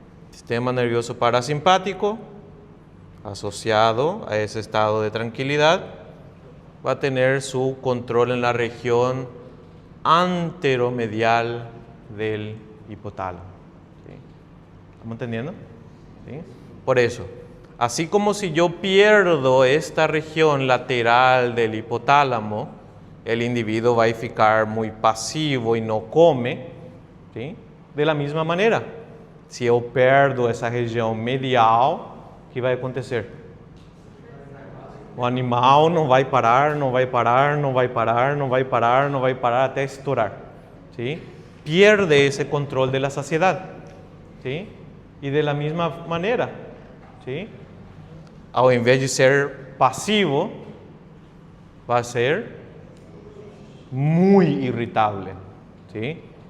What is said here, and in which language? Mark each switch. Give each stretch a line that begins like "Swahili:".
Spanish: Sistema nervioso parasimpático, asociado a ese estado de tranquilidad, va a tener su control en la región anteromedial del hipotálamo. ¿Sí? ¿Estamos entendiendo? ¿Sí? Por eso, así como si yo pierdo esta región lateral del hipotálamo, el individuo va a ficar muy pasivo y no come, ¿sí? De la misma manera,
Portuguese: si eu perdo essa região medial, o que vai acontecer? O animal não vai parar, não vai parar, não vai parar, não vai parar, não vai parar até estourar.
Spanish: ¿Sí? Pierde ese control de la saciedad. ¿Sí? Y de la misma manera, ¿sí?
Portuguese: Ao invés de ser
Spanish: pasivo, va a ser muy irritable. ¿Sí?